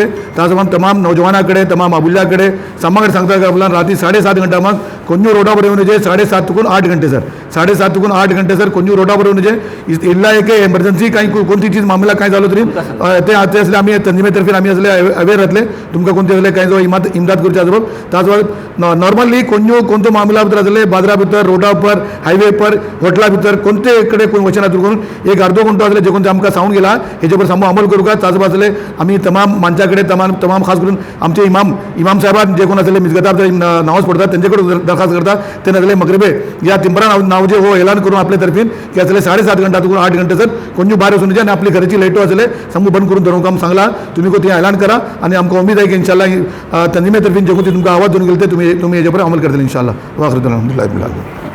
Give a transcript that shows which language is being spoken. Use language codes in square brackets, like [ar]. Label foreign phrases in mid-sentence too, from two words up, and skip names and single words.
[kok] ताज तमाम नौजवाना कडेन तमाम आबुल्या कडेन समाग्र सांगता की आपल्यान राती 7:30 घंटा मग कोण्यो रोडा पर येवन जे 7:30 तुकून 8 घंटे सर 7:30 तुकून 8 घंटे सर कोण्यो रोडा पर येवन जे इल्ला एक एमर्जन्सी काही कोणती चीज मामला काय झालो तरी ते असले आमी तंजीमे तर्फे आमी असले अवेअर जातले तुमकां कोणते असले काही जो इमदाद करचे आसलो। ताज नॉर्मली कोणतो मामला भितर आसले बाजारा भितर रोडा पर हायवे पर होटला भितर कोणते कडेन कोण वचना करून एक अर्दो घंटो आसले जे कोण आमकां सांगून गेला हेजे पर सामो अमल करूं का। ताज आसले आमी तमाम माणसा कडेन तमाम खास करून आमचे इमाम साहेबान जे कोण आसले मिसगता नावच पडतात तेंचे कडेन दरखास्त करतात ते आसले मगरिबे या तिंबरा नाव जे हो ऐलान करून आपल्या तर्फीन की आसले 7:30 घंटा तुकून 8 घंटे सर कोण्यो भायर वचून जे आनी आपली घराची लायटो आसले सामू बंद करून दवरूंक आमकां सांगला। तुम्ही को ते ऐलान करा आनी आमकां उमेद आहे की इंशाल्लाह तंजीमे तर्फीन जे कोण तुमकां आवाज दिवन गेले ते तुम्ही हेजे पर अमल करतले इंशाल्लाह। [ar] وآخر الحمد لله.